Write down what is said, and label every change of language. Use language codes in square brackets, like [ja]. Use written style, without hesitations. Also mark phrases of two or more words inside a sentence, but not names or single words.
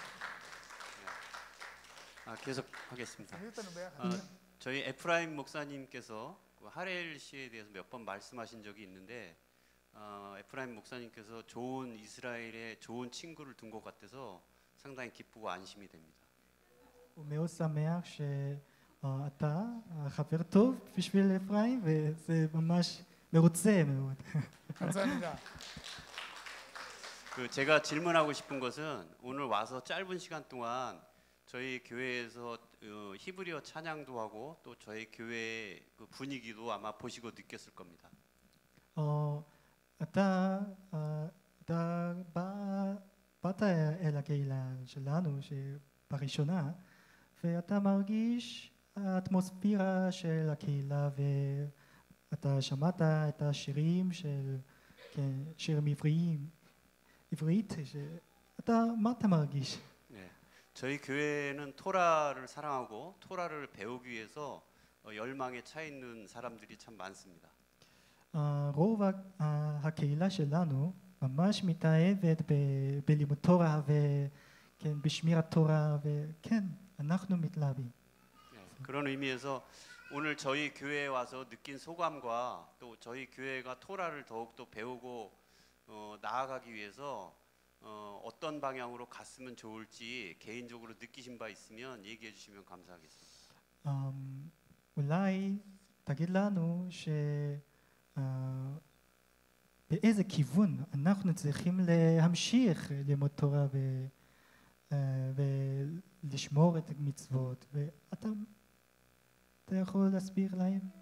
[ko] 계속하겠습니다. 저희 에프라임 목사님께서 하렐 씨에 대해서 몇 번 말씀하신 적이 있는데 에프라임 목사님께서 좋은 이스라엘의 좋은 친구를 둔 것 같아서 상당히 기쁘고 안심이 됩니다. [he] הוא מאוד שמח שאתה חבר טוב בשביל אפרים, וזה ממש מרוצה מאוד. [ko] 감사합니다. 그 제가 질문하고 싶은 것은 오늘 와서 짧은 시간 동안 저희 교회에서 히브리어 찬양도 하고 또 저희 교회의 그 분위기도 아마 보시고 느꼈을 겁니다. [he] אתה באת אל הקהילה שלנו בראשונה, ואתה מרגיש האטמוספירה של הקהילה, ואתה שמעת את השירים של שירים עברית, מה אתה מרגיש? [ko] 네, 저희 교회는 토라를 사랑하고 토라를 배우기 위해서 열망에 차 있는 사람들이 참 많습니다. [he] רוב הקהילה שלנו ממש מתאהבת בלימוד תורה וכן בשמירת תורה וכן אנחנו מתלהבים. [ko] 네, 그런 의미에서 오늘 저희 교회에 와서 느낀 소감과 또 저희 교회가 토라를 더욱더 배우고 나아가기 위해서 어떤 방향으로 갔으면 좋을지 개인적으로 느끼신 바 있으면 얘기해 주시면 감사하겠습니다. [he] אולי תגיד לנו באיזה כיוון אנחנו צריכים להמשיך ללמוד תורה ולשמור את המצוות, ואתה יכול להסביר להם?